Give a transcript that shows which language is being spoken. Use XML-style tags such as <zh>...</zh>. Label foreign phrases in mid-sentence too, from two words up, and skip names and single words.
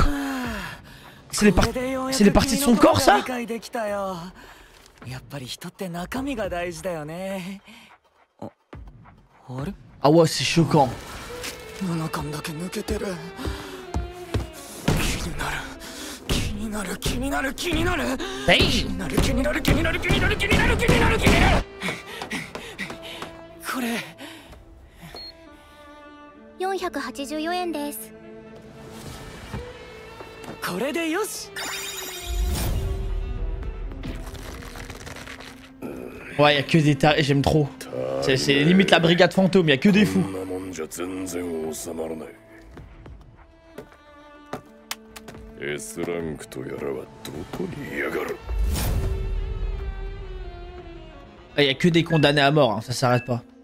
<fr>C'est les parties de son corps, ça? Ah ouais, c'est choquant. Hey.</fr> <ja>484円です。これでよし。</ja> <fr>Ouais, y'a que des tarés, j'aime trop. C'est limite la brigade fantôme, y'a que des fous. Ah, y'a que des condamnés à mort, hein, ça s'arrête pas.</fr>